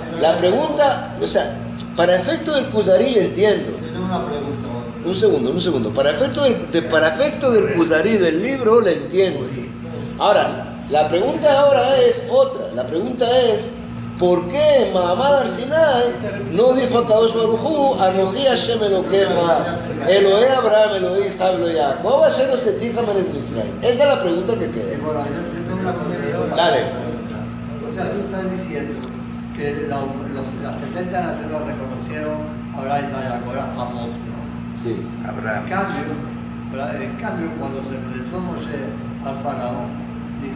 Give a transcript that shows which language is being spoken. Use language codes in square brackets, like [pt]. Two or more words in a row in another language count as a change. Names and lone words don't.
[es] La pregunta, o sea, para efecto del Kuzari le entiendo. Yo tengo una pregunta. Un segundo. Para efecto del Kuzari del libro le entiendo. Ahora, la pregunta ahora es otra. La pregunta es, ¿por qué [he] מעמד הר סיני [es] no dijo a [he] הקדוש ברוך הוא, אנכי השם אלוקיך אלוקי אברהם אלוקי יצחק אלוקי יעקב אשר הוצאתיך מארץ מצרים? [es] Esa es la pregunta que queda. Bueno, yo tengo una pregunta. Dale. O sea, tú estás diciendo que las 70 naciones reconocieron a Abraham y a Jacob, era famoso, ¿no? Sí. Abraham. En cambio, cuando se presentó Moshe al faraón, dijo,